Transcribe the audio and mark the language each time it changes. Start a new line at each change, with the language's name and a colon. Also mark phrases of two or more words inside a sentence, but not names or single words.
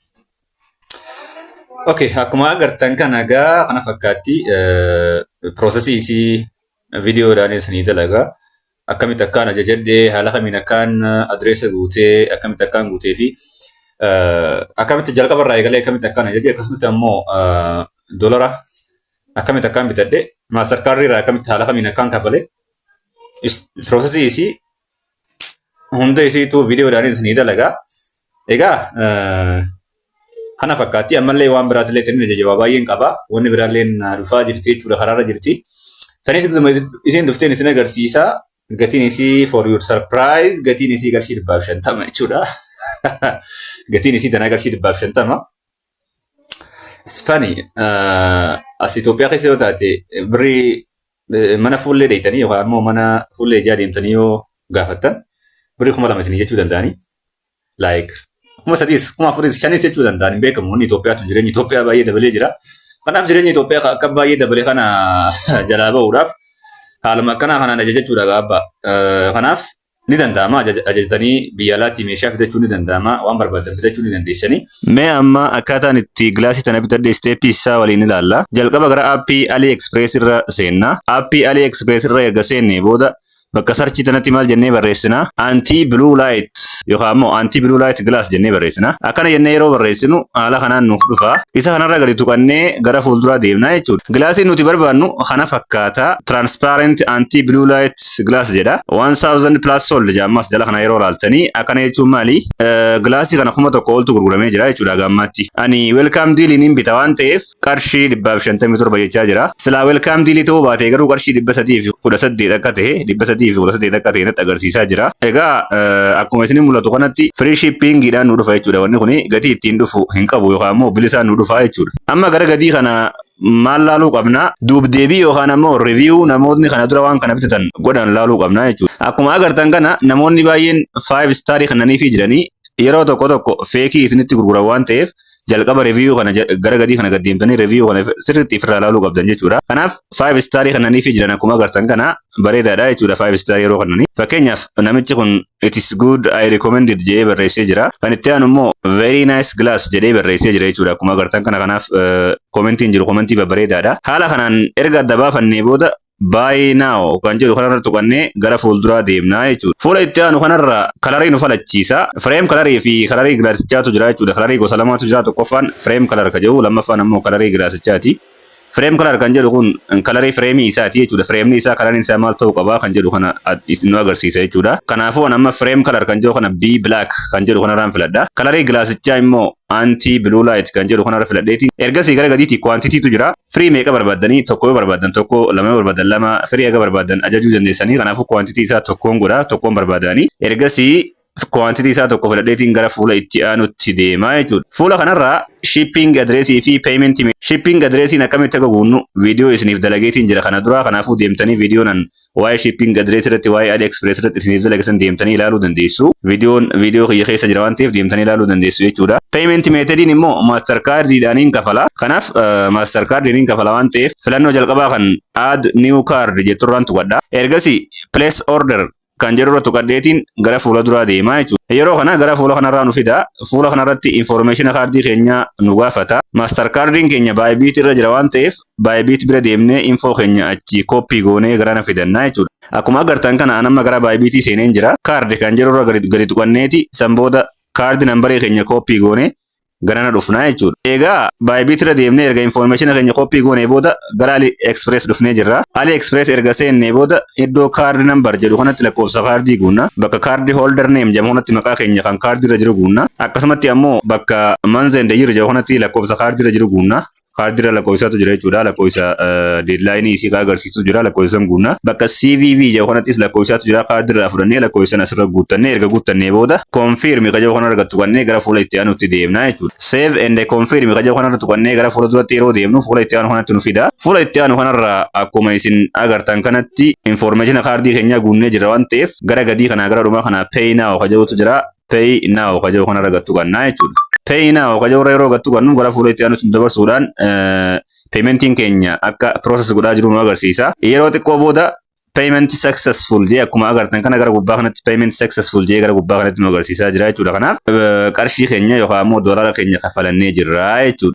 Oromo: Okay, akkuma agartan kana gaa kana fakkaatti prosesii isii viidiyoodhaan isanii dalagaa akkamitti akkaan ajajadhee haala kamiin akkaan adreesa guutee akkamitti akkaan guutee fi akkamitti jalqaba irraa eegalee akkamitti akkaan ajajee akkasumas ammoo dolara akkamitti akkaan bitadhee maastarkaardii irraa akkamitti haala kamiin akkaan kafalee prosesii isii hunda isiitu viidiyoodhaan isanii dalagaa. Egaa kana fakkaatti ammallee waan biraatillee ta'in jajjabaa baay'een qaba. Wanni biraallee dhufaa jirti jechuudha karaarra jirti. Sanis isin dhufteen isin agarsiisa. Gatiin isii
English: for your surprise
Oromo: gatiin isii qarshii 50 jechuudha. Gatiin isii tana qarshii 50.
English: It's funny.
Oromo: As Itoophiyaa keessa yoo taate birrii mana fuullee deeytanii yookaan immoo mana fuullee ijaa deemtanii yoo gaafattan birrii 2,000 jechuu danda'anii. Like kuma sadis kuma afuris shanis jechuu danda'an hin beekamu wanni Itoophiyaatu jireenya Itoophiyaa baay'ee dabalee jira. Kanaaf jireenya Itoophiyaa akka baay'ee dabalee kana jalaa ba'uudhaaf haaluma akkanaa kanaan ajajachuudha gaabba. Kanaaf ni danda'ama ajajatanii biyya alaatii meeshaa fidachuu ni danda'ama waan barbaadan fidachuu ni dandeessanii. Mee amma akkaataan itti gilaasii tana bitadhe isteeppii isaa waliin ilaalla. Jalqaba gara aappii AliExpress irra seenna. Aappii AliExpress irra erga seennee booda bakka sarchii tanatti maal jennee barreessina?
English: Anti blue light
Oromo: yookaan immoo
English: anti blue light glass
Oromo: jennee barreessina. Akkana jennee yeroo barreessinu haala kanaan nuuf dhufa. Isa kanarra gadi tuqannee gara fuulduraa deemna jechuudha. Gilaasiin nuti barbaannu kana fakkaata
English: transparent anti blue light glass
Oromo: jedha. 1000
English: plus sold
Oromo: jaammas jala kana yeroo laaltanii akkana jechuun maali? Gilaasii kana 1000 oltu gurguramee jira jechuudha gammatti. Ani
English: welcome deal
Oromo: niin bita waan ta'eef qarshii 157 jechaa jira. Silaa
English: welcome deal
Oromo: ta'uu baatee garuu qarshii 318 akka ta'e 318 akka ta'e natti agarsiisaa jira. Egaa akkuma isin mul'atu kanatti
English: free shipping
Oromo: dhaan nu dhufa jechuudha. Wanni kuni gatii ittiin dhufu hin qabu yookaan immoo bilisaan nu dhufa jechuudha. Amma gara gatii kana maal laaluu qabna? Duubdeebii yookaan immoo review namoonni kana dura waan kana bitatan godhan laaluu qabna jechuudha. Akkuma agartan kana namoonni baay'een 5 star kannaniifii jiranii yeroo tokko feekii isinitti gurguran waan ta'eef jalqaba review kana gara gadii kana gaddeemtanii review kana sirriitti ofirraa ilaaluu qabdan jechuudha. Kanaaf 5 star kannaniifii jiran akkuma agartan kana bareedaadha jechuudha 5 star yeroo kannanii. Fakkeenyaaf namichi kun
English: it is good I recommended
Oromo: jedhee barreessee jira. Kan itti aanu immoo
English: very nice glass
Oromo: jedhee barreessee jira jechuudha. Akkuma agartan kana kanaaf komentiin jiru komentii babbareedaadha. Haala kanaan erga adda baafannee booda
English: buy now
Oromo: kan jedhu kanarra tuqannee gara fuulduraa deemnaa jechuudha. Fuula itti aanu kanarra kalarii nu falachiisa. Frame kalarii fi kalarii gilaasichaatu jira jechuudha. Kalarii gosa lamaatu jira. Tokkoffaan frame kalar ka jedhu lammaffaan ammoo kalarii gilaasichaati. Frame kalar kan jedhu kun kalarii frame isaati jechuudha. Frame isaa kalariin isaa maal ta'uu qaba kan jedhu kana nu agarsiisa jechuudha. Kanaafuu amma frame kalar kan jedhu kana B black kan jedhu kanarraan filadha. Kalarii gilaasichaa immoo
English: anti blue light
Oromo: kan jedhu kanarra filadheeti. Ergasii gara gadiitti quantity tu jira. Free meeqa barbaadanii tokko yoo barbaadan tokko, lama yoo barbaadan lama, free eega barbaadan ajajuu dandeessanii. Kanaafuu quantity isaa tokkoon godha, tokkoon barbaadanii. Ergasii quantity isaa tokko filadheetiin gara fuula itti aanutti deemaa jechuudha. Fuula kanarraa
English: shipping address
Oromo: fi
English: payment shipping address
Oromo: akkamitti akka guunnu viidiyoo isiniif dalageetiin jira kana dura. Kanaafuu deemtanii viidiyoonan waa'ee
English: shipping address
Oromo: irratti waa'ee AliExpress irratti isiniif dalageesan deemtanii ilaaluu dandeessu. Viidiyoo kiyya keessa jira waan ta'eef deemtanii ilaaluu dandeessu jechuudha. Payment methodin immoo mastercardidhaaniin kafala. Kanaaf mastercardiin kafala waan ta'eef filannoo jalqabaa kan
English: add new card
Oromo: jetturraan tuqadha. Ergasii
English: place order
Oromo: kan jedhu irratti tuqadheetiin gara fuula duraa deemaa jechuudha. Yeroo kana gara fuula kanarraa nu fida. Fuula kanarratti information kaardii keenya nu gaafata. Mastercardiin keenya Bybit irra jira waan ta'eef Bybit bira deemnee info keenya achi copy goonee gara na fidannaa jechuudha. Akkuma agartan kana anamma gara Bybit seeneen jira. Kaardi kan jedhu irra gadi tuqanneeti san booda kaardi nambarii keenya copy goonee gara na dhufnaa jechuudha. Egaa Bybit irra deemnee erga information keenya copy goonee booda gara AliExpress dhufnee jirra. AliExpress erga seennee booda iddoo kaardi number jedhu kanatti lakkoofsa kaardii guunna. Bakka kaardi
English: holder name
Oromo: jedhamu kanatti maqaa keenya kan kaardii irra jiru guunna. Akkasumatti ammoo bakka
English: month and year
Oromo: jedhamu kanatti lakkoofsa kaardii irra jiru guunna. Kaardii irra lakkoofsatu jira jechuudha. Lakkoofsa deadline isii kan agarsiisu jira. Lakkoofsan guunna. Bakka CVV jedhamu kanattis lakkoofsatu jira. Kaardii irraa fudhannee lakkoofsan asirra guuttannee erga guuttannee booda confirm kan jedhu kanarra tuqannee gara fuula itti aanutti deemna jechuudha.
English: Save and confirm
Oromo: kan jedhu kanarra tuqannee gara fuula duratti yeroo deemnu fuula itti aanu kanatti nu fida. Fuula itti aanu kanarra akkuma isin agartan kanatti information kaardii keenya guunnee jira waan ta'eef gara gadii kanaa gara dhumaa kana
English: pay now
Oromo: kan jedhutu jira.
English: Pay now
Oromo: kan jedhu kanarra tuqannaa jechuudha.
English: Pay now
Oromo: kan jedhu yeroo tuqannu gara fuula itti aanutti dabarsuudhaan paymentiin keenya akka process godhaa jiru nu agarsiisa. Yeroo xiqqoo booda
English: payment successful
Oromo: jee akkuma agartan kana gara gubbaa kanatti
English: payment successful
Oromo: jee gara gubbaa kanatti nu agarsiisaa jira jechuudha. Kanaaf qarshii keenya yookaan immoo doolaara keenya kafalannee jirra jechuudha.